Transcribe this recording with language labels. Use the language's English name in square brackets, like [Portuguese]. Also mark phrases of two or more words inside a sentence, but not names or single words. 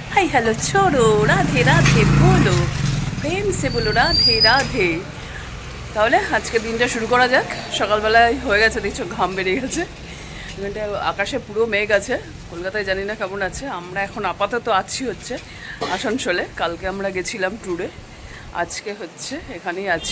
[Hindi] हेलो छोड़ो राधे राधे बोलो प्रेम से बोलो राधे राधे। [Bangla] তাহলে আজকে দিনটা শুরু করা যাক। সকালবেলায় হয়ে গেছে, দেখছো ঘাম বেরিয়ে গেছে। এখানটা আকাশে পুরো মেঘ আছে। কলকাতায় জানি না কেমন আছে। আমরা এখন আপাতত আছি হচ্ছে আসানসোলে। কালকে আমরা গেছিলাম ট্যুরে, আজকে হচ্ছে এখানেই আছি।